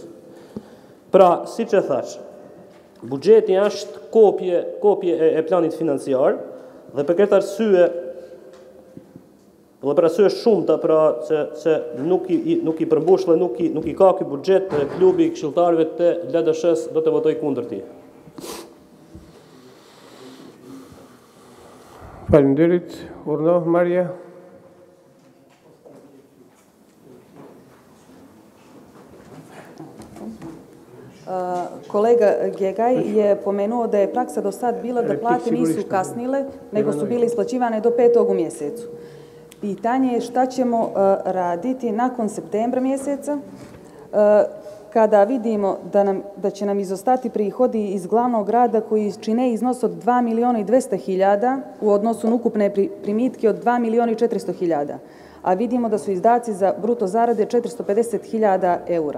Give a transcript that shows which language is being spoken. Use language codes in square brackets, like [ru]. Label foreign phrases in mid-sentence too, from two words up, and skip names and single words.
[sq] Pra, si që thash, buxheti është kopje e planit financiar dhe për këtë arsye dhe për arsye shumëta, pra që nuk i përmbush dhe nuk i ka ky buxhet, klubi i këshilltarëve të LDSH-s do të votoj kundër tij. Faleminderit, Urno, Maria. [sr] Kolega Gegaj je pomenuo da je praksa do sad bila da plate nisu kasnile, nego su bile isplaćivane do 5. u mjesecu. Pitanje je šta ćemo raditi nakon septembra mjeseca, kada vidimo da će nam izostati prihodi iz glavnog grada koji čine iznos od 2.200.000 u odnosu na ukupne primitke od 2.400.000, a vidimo da su izdaci za bruto zarade 450.000 eura.